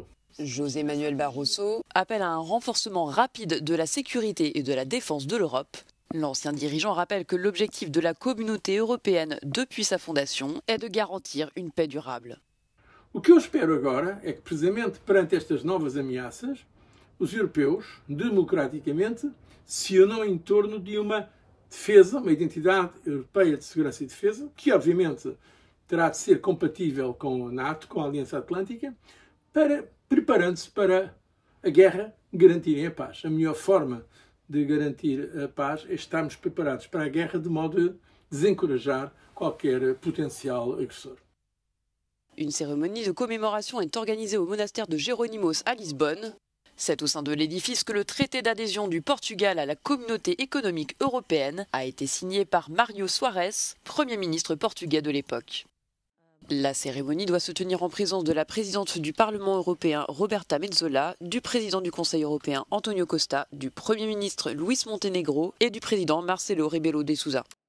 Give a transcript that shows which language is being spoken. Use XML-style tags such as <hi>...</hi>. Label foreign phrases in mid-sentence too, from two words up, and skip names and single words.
<fr>José Manuel Barroso appelle à un renforcement rapide de la sécurité et de la défense de l'Europe. L'ancien dirigeant rappelle que l'objectif de la communauté européenne depuis sa fondation est de garantir une paix durable.</fr> <pt>O que eu espero agora é que, precisamente perante estas novas ameaças, os europeus, democraticamente, se unam em torno de uma defesa, uma identidade europeia de segurança e defesa, que obviamente terá de ser compatível com a NATO, com a Aliança Atlântica, preparando-se para a guerra, garantirem a paz. A melhor forma de garantir a paz é estarmos preparados para a guerra de modo a desencorajar qualquer potencial agressor.</pt> <fr>Une cérémonie de commémoration est organisée au monastère de Jerónimos à Lisbonne. C'est au sein de l'édifice que le traité d'adhésion du Portugal à la communauté économique européenne a été signé par Mário Soares, Premier ministre portugais de l'époque. La cérémonie doit se tenir en présence de la présidente du Parlement européen Roberta Metsola, du président du Conseil européen Antonio Costa, du Premier ministre Luís Montenegro et du président Marcelo Rebelo de Sousa.</fr>